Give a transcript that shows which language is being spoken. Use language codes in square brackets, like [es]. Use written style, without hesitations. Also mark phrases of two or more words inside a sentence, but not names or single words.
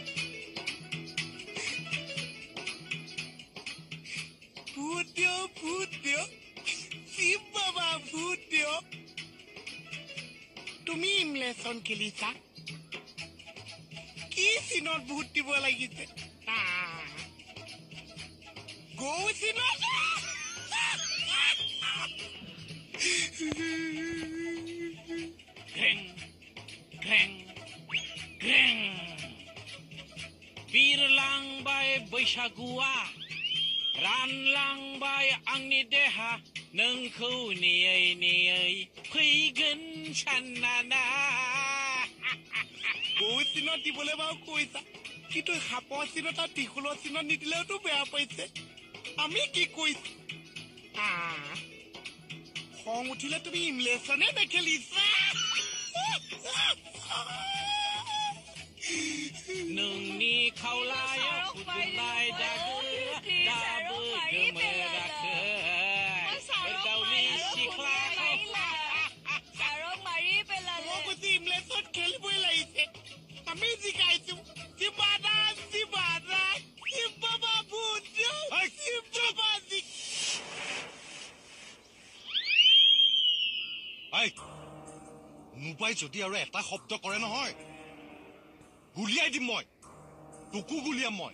[as] ভূত দিয় শিৱ বাবা ভূত দিয় তুমি ইমলেশ্যন খেলিছা কি চিনত ভূত দিব লাগিছে গৌ চিনত [brx] बिरलांबाय बैसागुआ रानलांबाय आंनि देहा नोंखौ नेयै नेयै फैगोन साननाना [as] গৌ চিনত দিবলৈ বাৰু কৈছা কিন্তু সাপৰ চিনত আৰু ত্ৰিশূলৰ চিনত নিদিলেওতো বেয়া পাইছে আমি কি কৈছো খং উঠিলে তুমি ইমলেশ্যনে নেখেলিছা [brx] नोंनि खावलायाव फुदुंनाय दागो दाबो गोमोराखै गावनि सिख्लाखौ [as] ইমলেশ্যন খেলিবই লাগিছে আমি জিকাইছো জিবাদা শিৱ বাবা ভূত শিৱ বাবা নোপাই যদি আৰু এটা শব্দ কৰে নহয় গুলিয়াই দিম মই তোকো গুলিয়াম মই